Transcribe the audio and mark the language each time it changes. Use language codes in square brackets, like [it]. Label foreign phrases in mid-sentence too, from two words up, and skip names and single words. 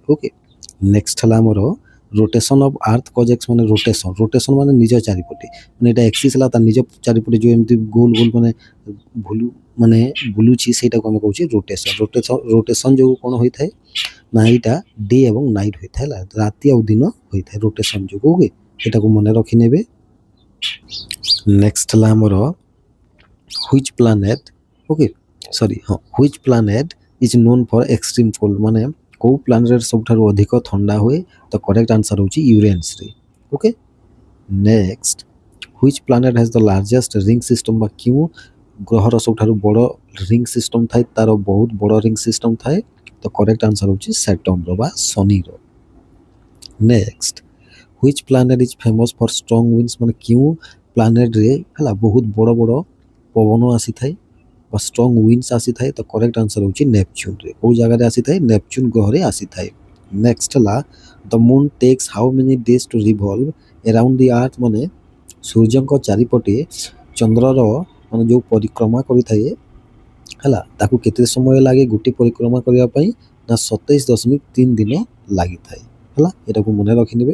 [or] ଓକେ, ନେକ୍ସଟ ହେଲା ଆମର [en] rotation of earth [or] କଜେକ୍ସ ମାନେ ରୋଟେସନ୍ ମାନେ ନିଜ ଚାରିପଟେ ମାନେ ଏଇଟା ଏକ୍ସିସ୍ ହେଲା ତା ନିଜ ଚାରିପଟେ ଯେଉଁ ଏମିତି ଗୋଲ ମାନେ ବୁଲୁଛି ସେଇଟାକୁ ଆମେ କହୁଛେ ରୋଟେସନ୍ ଯୋଗୁଁ କ'ଣ ହୋଇଥାଏ ନା ଏଇଟା ଡେ ଏବଂ ନାଇଟ୍ ହୋଇଥାଏ ହେଲା ରାତି ଆଉ ଦିନ ହୋଇଥାଏ ରୋଟେସନ୍ ଯୋଗୁଁ। ଓକେ, ଏଇଟାକୁ ମନେ ରଖିନେବେ। ନେକ୍ସଟ ହେଲା ଆମର [en] which planet which planet is known for extreme cold [or] ମାନେ କେଉଁ ପ୍ଲାନେଟ୍ ସବୁଠାରୁ ଅଧିକ ଥଣ୍ଡା ହୁଏ ତ [en] correct answer [or] ହେଉଛି ୟୁରେନ୍ସରେ। ଓକେ, ନେକ୍ସଟ [en] which planet has the largest ring system [or] ବା କେଉଁ ଗ୍ରହର ସବୁଠାରୁ ବଡ଼ [en] ring system [or] ଥାଏ ତାର ବହୁତ ବଡ଼ [en] ring system [or] ଥାଏ ତ [en] correct answer [or] ହେଉଛି ସାଟର୍ଣ୍ଣର ବା ଶନିର। ନେକ୍ସଟ [en] which planet is famous for strong winds [or] ମାନେ କେଉଁ ପ୍ଲାନେଟ୍ରେ ହେଲା ବହୁତ ବଡ଼ ବଡ଼ ପବନ ଆସିଥାଏ ବା [en] strong winds [or] ଆସିଥାଏ ତ [en] correct answer [or] ହେଉଛି ନେପଚ୍ୟୁନ୍ରେ। କେଉଁ ଜାଗାରେ ଆସିଥାଏ ନେପଚ୍ୟୁନ୍ ଗ୍ରହରେ ଆସିଥାଏ। ନେକ୍ସଟ ହେଲା [en] the moon takes how many days to revolve around the earth [or] ମାନେ ସୂର୍ଯ୍ୟଙ୍କ ଚାରିପଟେ ଚନ୍ଦ୍ରର ମାନେ ଯେଉଁ ପରିକ୍ରମା କରିଥାଏ ହେଲା ତାକୁ କେତେ ସମୟ ଲାଗେ ଗୋଟିଏ ପରିକ୍ରମା କରିବା ପାଇଁ ନା 27.3 ଦିନ ଲାଗିଥାଏ ହେଲା, ଏଟାକୁ ମନେ ରଖିନେବେ।